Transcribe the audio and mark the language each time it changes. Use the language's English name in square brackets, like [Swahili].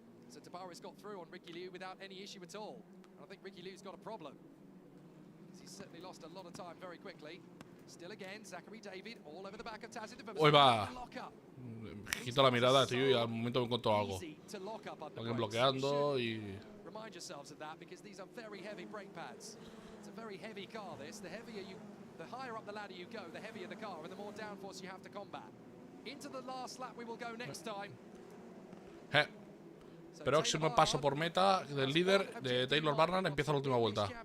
[English] So Tabaris got through on Ricky Liu without any issue at all. And I think Ricky Liu's got a problem. He's certainly lost a lot of time very quickly. Still again, Zachary David all over the back of Taz. [Spanish] Hoy va. Quito la mirada, tío, y al momento me encuentro algo. Alguien bloqueando y... [English] Remind yourselves of that because these are very heavy brake pads. It's a very heavy car, this. The higher up the ladder you go, the heavier the car and the more downforce you have to combat. Into the last lap we will go next time. [Spanish] Próximo paso por meta del líder de Taylor Barnard empieza la última vuelta.